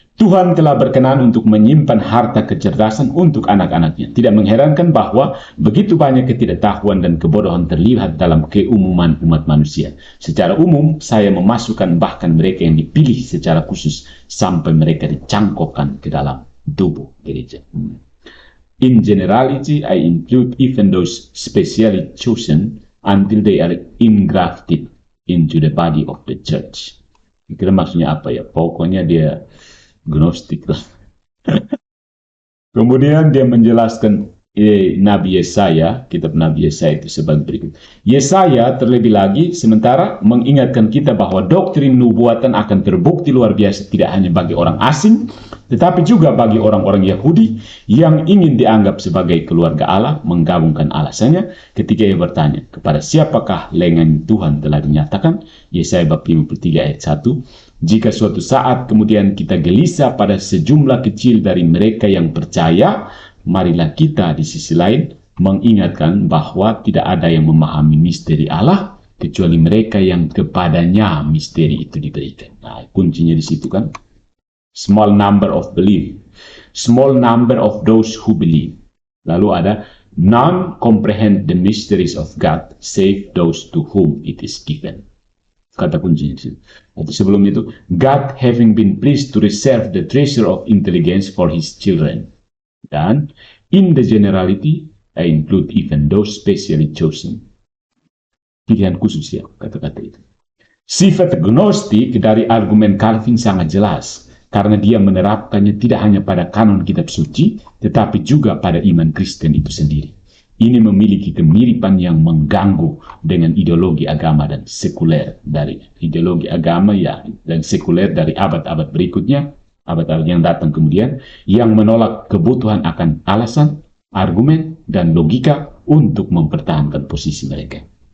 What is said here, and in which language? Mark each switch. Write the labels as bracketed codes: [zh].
[id] Tuhan telah berkenan untuk menyimpan harta kecerdasan untuk anak-anaknya. Tidak mengherankan bahwa begitu banyak ketidaktahuan dan kebodohan terlihat dalam keumuman umat manusia. Secara umum, saya memasukkan bahkan mereka yang dipilih secara khusus sampai mereka dicangkokkan ke dalam tubuh gereja. [en] In generality, I include even those specially chosen until they are engrafted into the body of the church. [id] Kira maksudnya apa ya? Pokoknya dia gnostik lah. Kemudian dia menjelaskan Nabi Yesaya, kitab Nabi Yesaya itu sebagai berikut. Yesaya terlebih lagi sementara mengingatkan kita bahwa doktrin nubuatan akan terbukti luar biasa tidak hanya bagi orang asing, tetapi juga bagi orang-orang Yahudi yang ingin dianggap sebagai keluarga Allah, menggabungkan alasannya ketika ia bertanya, kepada siapakah lengan Tuhan telah dinyatakan? Yesaya bab 53 ayat 1. Jika suatu saat kemudian kita gelisah pada sejumlah kecil dari mereka yang percaya, marilah kita di sisi lain mengingatkan bahwa tidak ada yang memahami misteri Allah kecuali mereka yang kepadanya misteri itu diberikan. Nah, kuncinya di situ kan. [en] Small number of believe. Small number of those who believe. [id] Lalu ada [en] none comprehend the mysteries of God save those to whom it is given. [id] Kata kuncinya di situ. [en] Atau sebelum itu, God having been pleased to reserve the treasure of intelligence for his children. [id] Dan [en] in the generality, I include even those specially chosen. [id] Pilihan khusus ya, kata-kata itu. Sifat gnostik dari argumen Calvin sangat jelas, karena dia menerapkannya tidak hanya pada kanon kitab suci, tetapi juga pada iman Kristen itu sendiri. Ini memiliki kemiripan yang mengganggu dengan ideologi agama dan sekuler dari ideologi agama ya dan sekuler dari abad-abad berikutnya, abad-abad yang datang kemudian, yang menolak kebutuhan akan alasan, argumen, dan logika untuk mempertahankan posisi mereka.